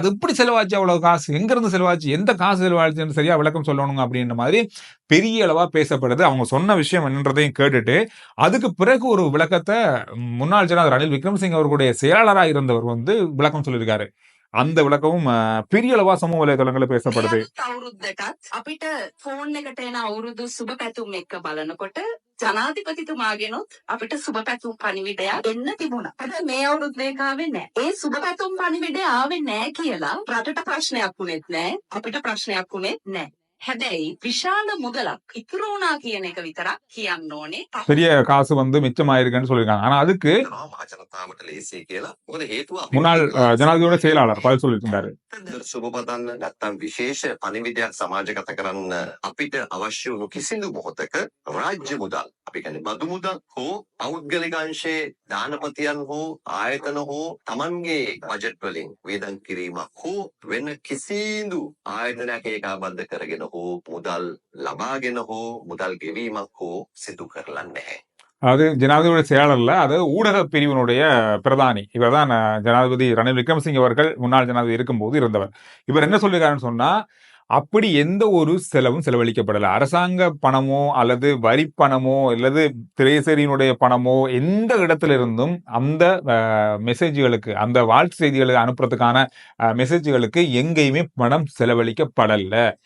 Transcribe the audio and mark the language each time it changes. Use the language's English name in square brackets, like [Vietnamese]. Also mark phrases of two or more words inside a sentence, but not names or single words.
[Tamil] அது எப்படி செலவாச்சு, அவ்வளவு காசு எங்க இருந்து செலவாச்சு, எந்த காசு செலவாச்சுன்னு சரியா விளக்கம் சொல்லணுங்க அப்படின்ற மாதிரி பெரிய அளவா பேசப்படுது. அவங்க சொன்ன விஷயம் என்னன்றதையும் கேட்டுட்டு அதுக்கு பிறகு ஒரு விளக்கத்தை முன்னாள் ஜனாதிபதி ரணில் விக்ரமசிங்கே அவர்களுடைய செயலாளராக இருந்தவர் விளக்கம் சொல்லியிருக்காரு. அந்த விளக்கமும் பெரிய அளவா சமூக வலைதளங்களில் பேசப்படுது. [Sinhala] අපිට ෆෝන් එකට එන අවුරුදු සුබ පැතුම් එක්ක බලනකොට ජනාධිපතිතුමාගෙනුත් අපිට සුබ පැතුම් පණිවිඩයක් එන්න තිබුණා. හැබැයි මේ අවුරුද්දේ ආවේ නැහැ. ඒ සුබ පැතුම් පණිවිඩය ආවේ නැහැ කියලා රටට ප්‍රශ්නයක් වුණෙත් නැහැ. අපිට ප්‍රශ්නයක් වුණෙත් නැහැ. හැබැයි විශාල මුදලක් ඉතුරු වුණා කියන එක විතරක් කියන්න ඕනේ. [Tamil] பெரிய காசு மிச்சமாயிருக்குன்னு சொல்லியிருக்காங்க. ஆனா அதுக்கு முன்னாள் ஜனாதிபதியோட செயலாளர் பதில் சொல்லியிருந்தாரு. [Sinhala] සුබපතන්න නැත්තම් විශේෂ පණිවිඩයක් සමාජගත කරන්න අපිට අවශ්‍ය වුණු කිසිදු මොහොතක රාජ්‍ය මුදල්, අපි කියන්නේ බදු මුදල් හෝ පෞද්ගලික අංශයේ දානපතියන් හෝ ආයතන හෝ තමන්ගේ බජට් වලින් වේදන් කිරීමක් හෝ වෙන කිසිදු ආයතනයක ඒකාබද්ධ කරගෙන හෝ මුදල් ලබාගෙන හෝ මුදල් ගෙවීමක් හෝ සිදු කරලා නැහැ. [Tamil] அது ஜனாதிபதியோட செயலாளர்ல, அது ஊடக பிரிவினுடைய பிரதானி. இவர் தான் ஜனாதிபதி ரணில் விக்ரமசிங்கே அவர்கள் முன்னாள் ஜனாதிபதி இருக்கும்போது இருந்தவர். இவர் என்ன சொல்லிருக்காருன்னு சொன்னா, அப்படி எந்த ஒரு செலவும் செலவழிக்கப்படலை. அரசாங்க பணமோ அல்லது வரி பணமோ அல்லது திரைசேரியினுடைய பணமோ எந்த இடத்துல இருந்தும் அந்த மெசேஜ்களுக்கு, அந்த வாழ்த்து செய்திகளுக்கு அனுப்புறதுக்கான மெசேஜ்களுக்கு எங்கேயுமே பணம் செலவழிக்கப்படல.